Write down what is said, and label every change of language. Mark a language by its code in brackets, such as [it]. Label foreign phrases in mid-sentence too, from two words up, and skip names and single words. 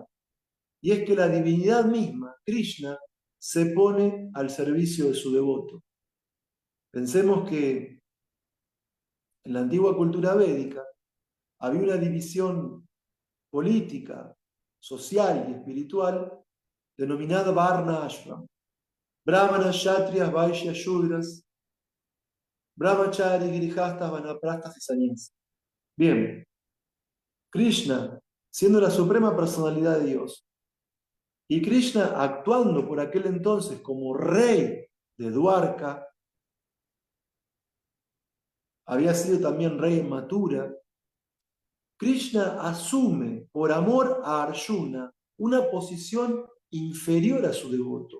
[es] Y es que la divinidad misma, Krishna, se pone al servicio de su devoto. Pensemos que en la antigua cultura védica había una división política, social y espiritual denominada Varna Ashram. Brahmanas, Kshatriyas, Vaishyas, Shudras, Brahmachari, Girihastas, Vanaprastas y Sannyasas. Bien, Krishna, siendo la suprema personalidad de Dios, y Krishna actuando por aquel entonces como rey de Dwarka, había sido también rey en Mathura, Krishna asume por amor a Arjuna una posición inferior a su devoto.